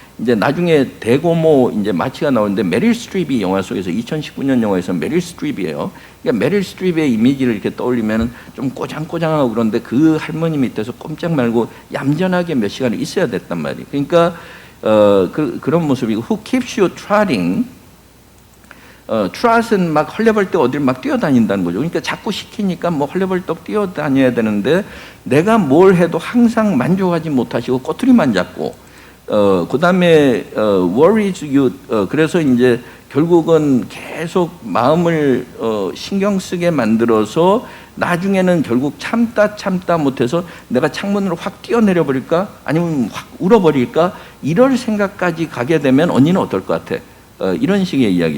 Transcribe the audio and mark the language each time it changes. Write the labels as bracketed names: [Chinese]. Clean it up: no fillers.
[Korean] 이제 나중에 대고모 이제 마치가 나오는데 메릴 스트립이 영화 속에서 2019년 영화에서 메릴 스트립이에요. 그러니까 메릴 스트립의 이미지를 이렇게 떠올리면 좀 꼬장꼬장하고 그런데 그 할머니 밑에서 꼼짝 말고 얌전하게 몇 시간을 있어야 됐단 말이에요. 그러니까 그런 모습이고 [English] Who keeps you trotting? [Korean] 트롯은 막 헐레벌떡 어딜 막 뛰어다닌다는 거죠. 그러니까 자꾸 시키니까 뭐 헐레벌떡 뛰어다녀야 되는데 내가 뭘 해도 항상 만족하지 못하시고 꼬투리만 잡고 그 다음에 [English] worries you [Korean] 그래서 이제 결국은 계속 마음을 신경 쓰게 만들어서 나중에는 결국 참다 못해서 내가 창문으로 확 뛰어내려 버릴까 아니면 확 울어버릴까 이럴 생각까지 가게 되면 언니는 어떨 것 같아? 이런 식의 이야기.